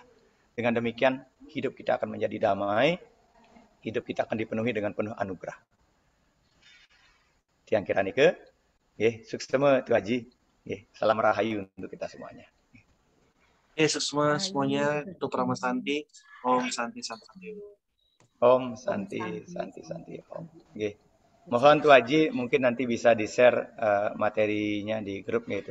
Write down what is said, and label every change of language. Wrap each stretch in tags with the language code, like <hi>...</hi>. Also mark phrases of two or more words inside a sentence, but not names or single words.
<id>Dengan demikian, hidup kita akan menjadi damai, hidup kita akan dipenuhi dengan penuh anugerah.</id> <ban>Tiang kira nike, sukses semua Tu Haji.</ban> <id>Salam rahayu untuk kita semuanya. Sukses semuanya, Dr. Ahmad Santi.</id> <sa>Om Santi Santi. Om Santi Santi Santi Om.</sa> <id>Mohon Tu Haji mungkin nanti bisa di-share materinya di grup gitu.</id>